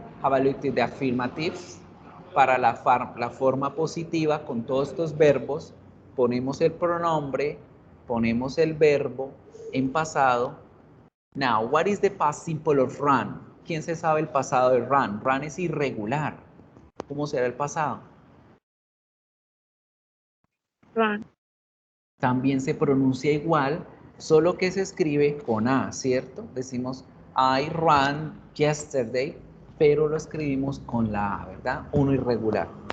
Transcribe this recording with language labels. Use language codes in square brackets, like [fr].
[en] Have a look at the affirmatives. [es] Para la forma positiva, con todos estos verbos, ponemos el pronombre, ponemos el verbo en pasado. [en] Now, what is the past simple of run? [es] ¿Quién se sabe el pasado de run? Run es irregular. ¿Cómo será el pasado? [en] Run. [es] También se pronuncia igual, solo que se escribe con A, ¿cierto? Decimos, [en] I ran yesterday, [es] pero lo escribimos con la A, ¿verdad? Uno irregular.